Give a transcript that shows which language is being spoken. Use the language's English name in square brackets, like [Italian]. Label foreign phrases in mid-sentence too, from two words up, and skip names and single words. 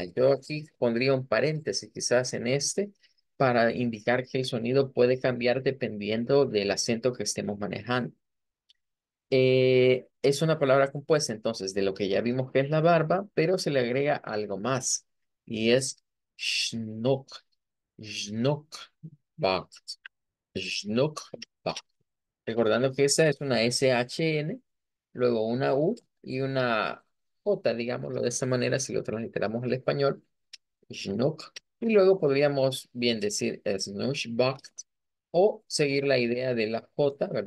[Spanish] Yo aquí pondría un paréntesis quizás en este para indicar que el sonido puede cambiar dependiendo del acento que estemos manejando. Es una palabra compuesta entonces de lo que ya vimos que es la barba, pero se le agrega algo más y es schnock. [German] Schnuckbart. Schnuckbart. [Spanish] Recordando que esa es una SHN, luego una U y una J, digámoslo de esta manera, si lo transliteramos al español. [German] Schnuck. [Spanish] Y luego podríamos bien decir Schnuckbart o seguir la idea de la J, ¿verdad?